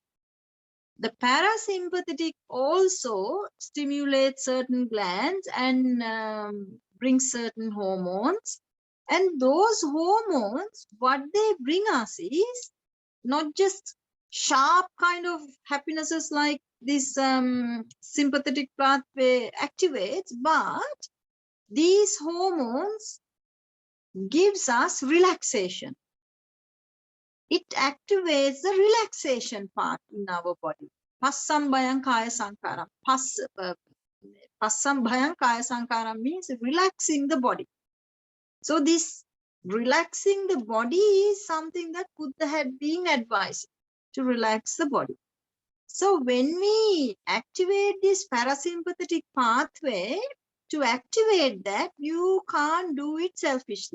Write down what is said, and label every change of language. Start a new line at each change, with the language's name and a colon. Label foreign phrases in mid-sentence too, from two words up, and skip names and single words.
English: The parasympathetic also stimulates certain glands and brings certain hormones, and those hormones, what they bring us is not just sharp kind of happinesses like this sympathetic pathway activates, but these hormones gives us relaxation. It activates the relaxation part in our body.
Pali: Passam bhayam kaya sankaram. Passam bhayam kaya sankaram
English: means relaxing the body. So this relaxing the body is something that Buddha had been advised, to relax the body. So when we activate this parasympathetic pathway, to activate that, you can't do it selfishly.